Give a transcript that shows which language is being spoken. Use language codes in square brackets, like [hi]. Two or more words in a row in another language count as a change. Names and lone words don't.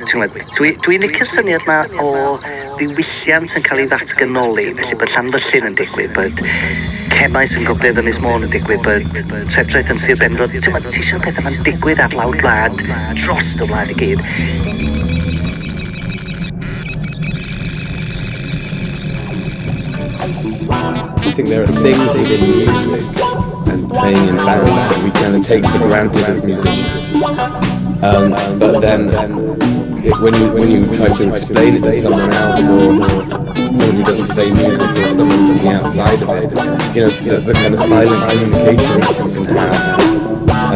[cy] Dwi'n licio syniad yma o ddiwylliant yn cael ei ddatganoli, felly bod Llanfyllin yn digwydd, bod cemais yn Gogledd Ynys Môn yn digwydd, bod trefdraeth yn Sir Benfro. Ti eisiau pethau yma'n digwydd ar lawr gwlad, dros y wlad I gyd. [en] I think there are things within music and playing in bands that we kind of take for granted as musicians. But then when you try to explain it to someone else, or someone who doesn't play music, or someone from the outside of it, the kind of silent communication that you can have.